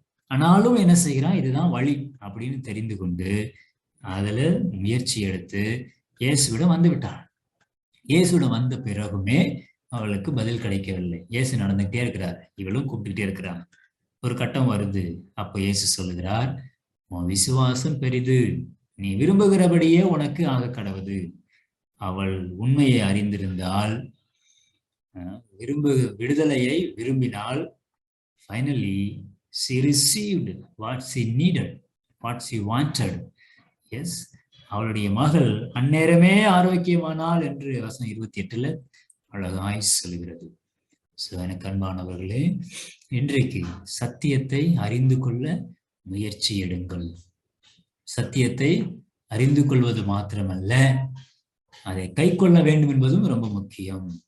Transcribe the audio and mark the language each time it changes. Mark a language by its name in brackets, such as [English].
[Tamil] ஆனாலும் என்ன செய்கிறான்? இதுதான் வழி அப்படின்னு தெரிந்து கொண்டு அதுல முயற்சி எடுத்து இயேசுவிடம் வந்து விட்டாள். இயேசுவிடம் வந்த பிறகுமே அவளுக்கு பதில் கிடைக்கவில்லை. இயேசு நடந்துகிட்டே இருக்கிறார், இவளும் கூப்பிட்டுக்கிட்டே இருக்கிறாங்க. ஒரு கட்டம் வருது. அப்போ இயேசு சொல்லுகிறார், உன் விசுவாசம் பெரிது, நீ விரும்புகிறபடியே உனக்கு ஆக கடவுது. அவள் உண்மையை அறிந்திருந்தால், விடுதலையை விரும்பினால், [English] finally she received what she needed, what she wanted. [Tamil] Yes, அவளுடைய மகள் அந்நேரமே ஆரோக்கியமானாள் என்று வசனம் 28ல அழகாய் சொல்கிறது. எனக்கு அன்பானவர்களே, இன்றைக்கு சத்தியத்தை அறிந்து கொள்ள முயற்சி எடுங்கள். சத்தியத்தை அறிந்து கொள்வது மாத்திரமல்ல, அதை கை கொள்ள வேண்டும் என்பதும் ரொம்ப முக்கியம்.